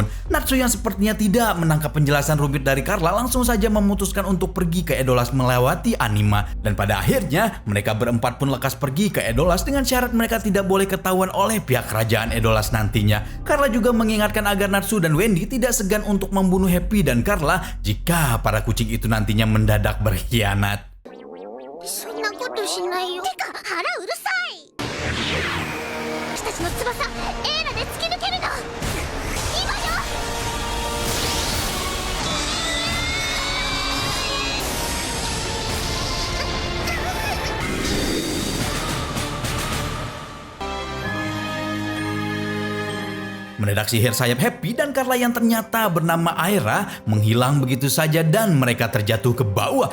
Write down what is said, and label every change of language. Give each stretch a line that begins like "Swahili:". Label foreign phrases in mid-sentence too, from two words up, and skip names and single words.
Indonesian: Natsu yang sepertinya tidak menangkap penjelasan rumit dari Carla langsung saja memutuskan untuk pergi ke Edolas melewati anima. Dan pada akhirnya mereka berempat pun lekas pergi ke Edolas dengan syarat mereka tidak boleh ketahuan oleh pihak kerajaan Edolas nantinya. Carla juga mengingatkan agar Natsu dan Wendy tidak segan untuk membunuh Happy dan Carla jika para kucing itu nantinya mendadak berkhianat.
Japanese: そんなことしないよ。てか腹うるさい。私たちの翼エーラで突き抜けるの。今よ。
Indonesian: Mendadak sihir sayap Happy dan Carla yang ternyata bernama Aira menghilang begitu saja dan mereka terjatuh ke bawah.